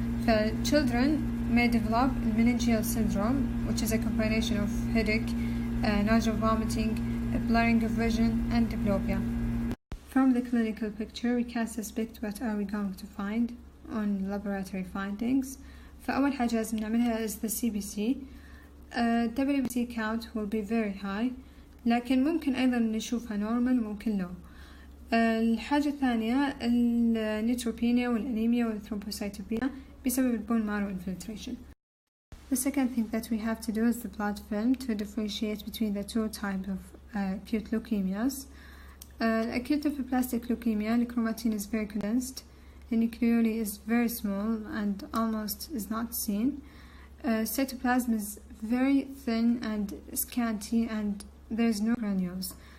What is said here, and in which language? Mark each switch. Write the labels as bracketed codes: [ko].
[en] فالchildren may develop meningeal syndrome, which is a combination of headache, nausea, vomiting, blurring of vision, and diplopia. From the clinical picture, we can suspect what are we going to find on laboratory findings. [ar] فأول حاجة لازم نعملها [en] is the CBC. WBC count will be very high, [ar] لكن ممكن أيضا نشوفها [en] normal ممكن low. [ar] الحاجة الثانية النيوتروبينيا والأنيميا والثرومبوسايتوبيا بسبب البون مارو infiltration. [en] The second thing that we have to do is the blood film to differentiate between the two types of acute leukemias. Acute lymphoblastic leukemia, the chromatin is very condensed, the nucleoli is very small and almost is not seen. Cytoplasm is very thin and scanty and there is no granules.